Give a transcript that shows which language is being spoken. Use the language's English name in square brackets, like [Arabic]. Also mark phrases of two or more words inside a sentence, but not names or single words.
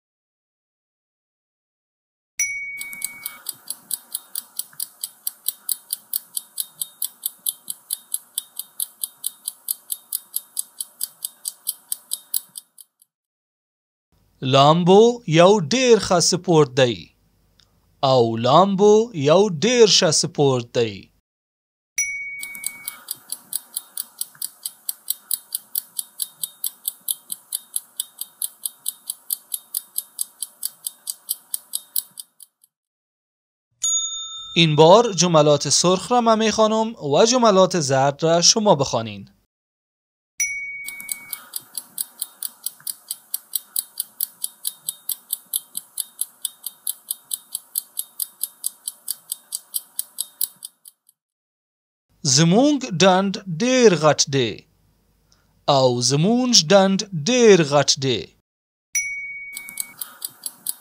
[Pashto] لامبو یو ډیر ښه سپورت دی او لامبو یو ډیر ښه سپورت دی. [Persian] این بار جملات سرخ را من میخوانم و جملات زرد را شما بخوانین. [Pashto] زمونږ ډنډ ډیر غټ دی او زمونږ ډنډ ډیر غټ دی.